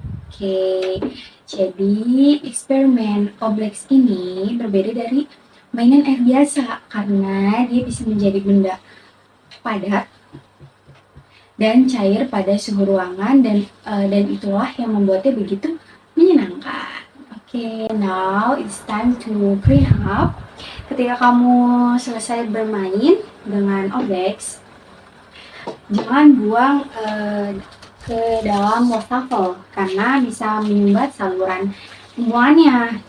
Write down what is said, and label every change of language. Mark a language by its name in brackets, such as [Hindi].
[Indonesian] Oke, jadi eksperimen Oblex ini berbeda dari mainan air biasa karena dia bisa menjadi benda padat dan cair pada suhu ruangan dan itulah yang membuatnya begitu menyenangkan. [English] Oke, now it's time to clean up. [Indonesian] Ketika kamu selesai bermain dengan Oblex, jangan buang ke dalam wastafel karena bisa menyumbat saluran pembuangannya.